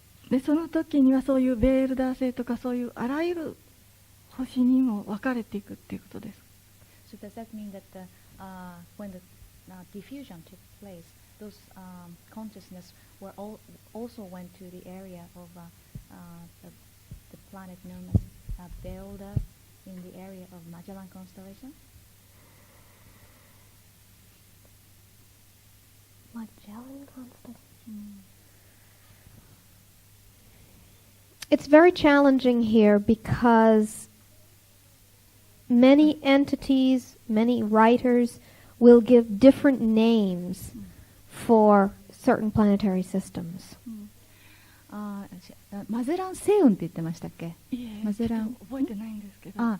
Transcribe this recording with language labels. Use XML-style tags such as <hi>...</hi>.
<ja>でその時にはそういうベールダー星とかそういうあらゆる星にも分かれていくっていうことです。</ja> <en>So does that mean that when the diffusion took place, those consciousness were also went to the area of the planet known as Beelda in the area of Magellan constellation? Magellan constellation. It's very challenging here because many entities, many writers will give different names for certain planetary systems.</en> <ja>マゼラン星雲って言ってましたっけ？マゼラン覚えてないんですけど。</ja>